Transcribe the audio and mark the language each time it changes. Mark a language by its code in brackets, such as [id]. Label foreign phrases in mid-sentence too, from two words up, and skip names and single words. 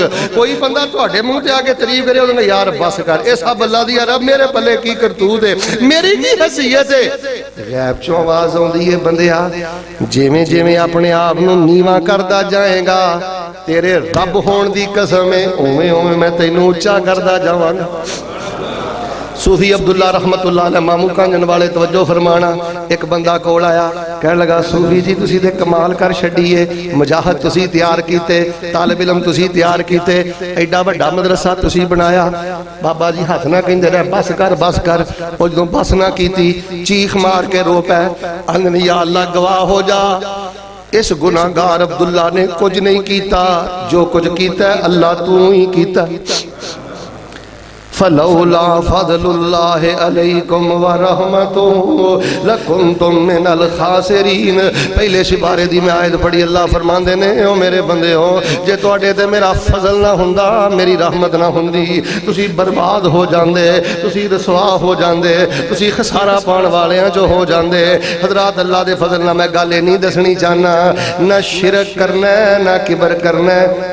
[pa] کوئی بندہ تہاڈے منہ تے آکے تعریف کرے انہیں یار بس کر، ایہ سب اللہ دی رب میرے پلے کی کرتوت ہے، میری کی حیثیت ہے. غیب چوں آواز آؤندی ہے، بندیا جیویں جیویں اپنے آپ نوں نیواں کردا جائے گا تیرے رب ہون دی قسم ہے اویں اویں میں تینوں اُچا کردا جاواں گا. صوفی عبداللہ [ar] رحمة الله عليه [pa] ماموں کانجن والے توجہ فرمانا، اک بندہ کول آیا کہن لگا صوفی جی تسی تے کمال کر چھڈیا اے، مجاہد تسی تیار کیتے، طالب علم تسی تیار کیتے، اینا وڈا مدرسہ تسی بنایا، بابا جی ہتھ نال کہندے رہے بس کر بس کر. او جدوں بس نہ کیتی چیک مار کے رو پئے، آندے [ar] يا الله [pa] گواہ ہو جا اس گنہگار عبداللہ نے کجھ نہیں کیتا، جو کجھ کیتا اللہ تو ہی کیتا. [ar] فلولا فضل الله عليكم ورحمته لكنتم من الخاسرين. [pa] پہلے سپارے دی میں آیت پڑھی، اللہ فرماندے نے او میرے بندے ہو جے تہاڈے تے میرا فضل نہ ہوندا، میری رحمت نہ ہوندی، تسی برباد ہو جاندے، تسی رسوا ہو جاندے، تسی خسارہ پاون والیاں جو ہو جاندے. حضرات اللہ دے فضل نال میں گل نہیں دسنی چاہنا، نہ شرک کرنا ہے نہ کبر کرنا ہے.